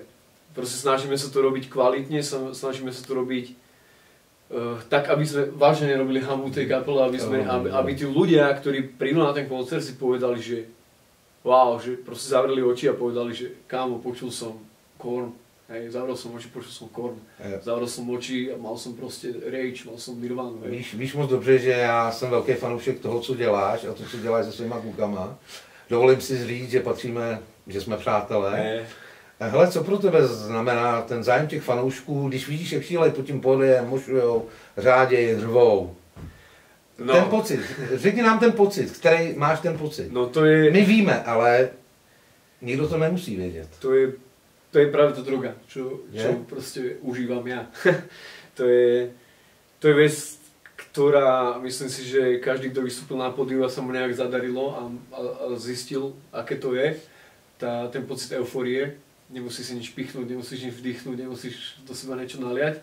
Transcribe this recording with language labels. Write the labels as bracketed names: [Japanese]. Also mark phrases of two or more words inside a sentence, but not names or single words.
[Slovak] Proste snažíme sa to robiť kvalitne, snažíme sa to robiť tak, aby sme vážne nerobili hanbu tej kapele, aby tí ľudia, ktorí prídu na ten koncert, si povedali, že wow, že proste zavreli oči a povedali, že kámo, počul som Korn, hej, zavrel som oči, počul som Korn, zavrel som oči a mal som proste Rage, mal som Nirvanu. [Czech] Víš moc dobře, že já jsem velký fanoušek toho, co děláš a to, co děláš se svýma klukama. Dovolím si říct, že patříme, že jsme přátelé. Hele, co pro tebe znamená ten zájem těch fanoušků, když vidíš, jak šílej po tím podiem, mošujou, řáděj, řvou? No. Ten pocit, řekni nám ten pocit, který máš ten pocit. No to je... My víme, ale nikdo to nemusí vědět. [Slovak] To je práve tá droga, čo proste užívam ja. to je vec, ktorá, myslím si, že každý, kto vystúpil na pódiu a sa mu nejak zadarilo a zistil, aké to je, ten pocit eufórie, nemusíš si nič pichnúť, nemusíš nič vdýchnuť, nemusíš do seba niečo naliať.